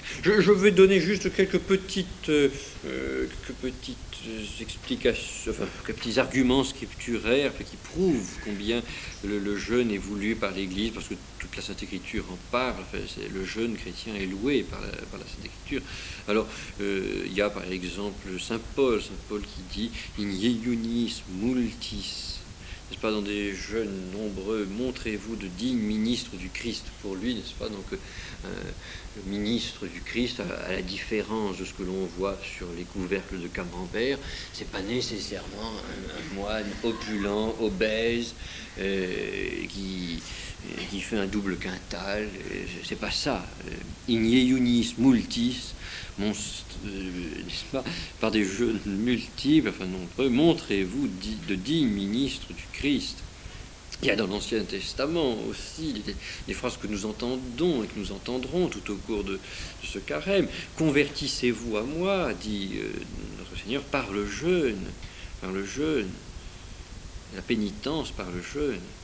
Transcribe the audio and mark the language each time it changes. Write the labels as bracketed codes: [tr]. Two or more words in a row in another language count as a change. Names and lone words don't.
[fr] Je vais donner juste quelques petites explications, enfin, quelques petits arguments scripturaires qui prouvent combien le jeûne est voulu par l'Église, parce que toute la Sainte Écriture en parle. Enfin, le jeûne chrétien est loué par la Sainte Écriture. Alors, il y a par exemple Saint Paul qui dit « [la] In iunis multis ». [fr] N'est-ce pas, dans des jeunes nombreux, montrez-vous de dignes ministres du Christ pour lui, n'est-ce pas? Donc, le ministre du Christ, à la différence de ce que l'on voit sur les couvercles de camembert, c'est pas nécessairement un moine opulent, obèse, qui fait un double quintal. C'est pas ça. [la] In iunis multis, [fr] n'est-ce pas, par des jeunes multiples, enfin nombreux, montrez-vous de dignes ministres du Christ. Il y a dans l'Ancien Testament aussi des phrases que nous entendons et que nous entendrons tout au cours de ce carême. Convertissez-vous à moi, dit notre Seigneur, par le jeûne, la pénitence par le jeûne.